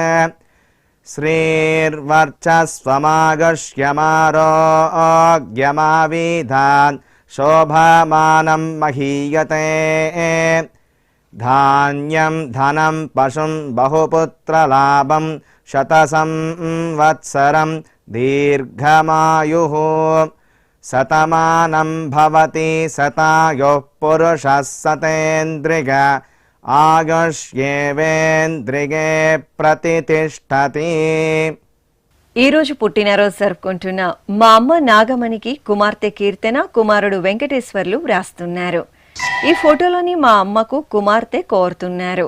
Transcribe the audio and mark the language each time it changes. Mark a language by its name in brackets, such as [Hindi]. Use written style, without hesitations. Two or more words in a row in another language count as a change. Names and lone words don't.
[Sanskrit] श्रीर्वर्चस्वमागश्यमारोग्यमाविधान् शोभमानं महीयते धान्यं धनं पशुं बहुपुत्रलाभं शतसंवत्सरं दीर्घमायुः शतमानं भवति शतायुः पुरुषः शतेन्द्रिय ఆయుష్యేవేంద్రియే ప్రతితిష్టతి. [Telugu] ఈ రోజు పుట్టినరోజు జరుపుకుంటున్న మా అమ్మ నాగమణికి కుమార్తె కీర్తన, కుమారుడు వెంకటేశ్వర్లు వ్రాస్తున్నారు. ఈ ఫోటోలోని మా అమ్మకు కుమార్తె కోరుతున్నారు.